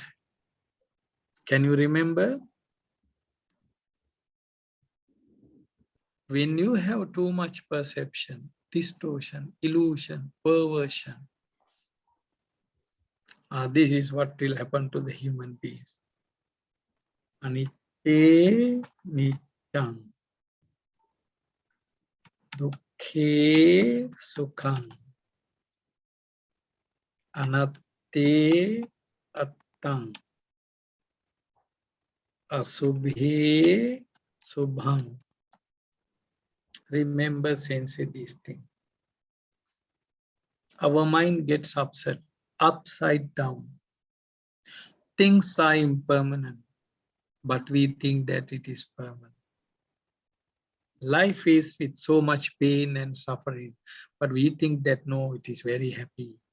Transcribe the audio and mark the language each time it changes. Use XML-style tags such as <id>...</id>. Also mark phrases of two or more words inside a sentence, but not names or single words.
<en>Can you remember? When you have too much perception, distortion, illusion, perversion, this is what will happen to the human beings.</en> <pi>Anicce niccang, dukkhe sukhang, anatte attang, asubhe subhang.</pi> <en>Remember, sensei, these things. Our mind gets upset, upside down. Things are impermanent, but we think that it is permanent. Life is with so much pain and suffering, but we think that no, it is very happy.</en>